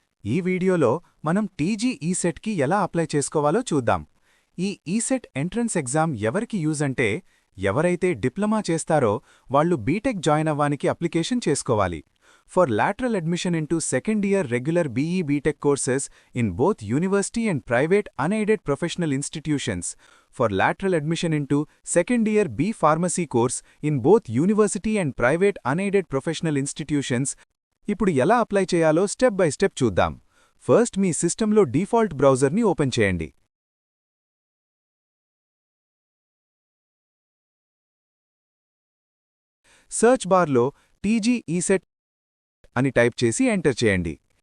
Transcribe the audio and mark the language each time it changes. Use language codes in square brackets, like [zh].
[te] ఈ వీడియోలో మనం టీజీ ఈసెట్కి ఎలా అప్లై చేసుకోవాలో చూద్దాం. ఈ ఈసెట్ ఎంట్రన్స్ ఎగ్జామ్ ఎవరికి యూజ్ అంటే, ఎవరైతే డిప్లొమా చేస్తారో వాళ్ళు బీటెక్ జాయిన్ అవ్వానికి అప్లికేషన్ చేసుకోవాలి. [en] For lateral admission into second-year regular BE BTech courses in both university and private unaided professional institutions. For lateral admission into second-year B Pharmacy course in both university and private unaided professional institutions. [te] ఇప్పుడు ఎలా apply చేయాలో step by step చూద్దాం. First మీ సిస్టంలో default బ్రౌజర్ని open చేయండి. Search బార్లో TG ECET అని type చేసి enter చేయండి.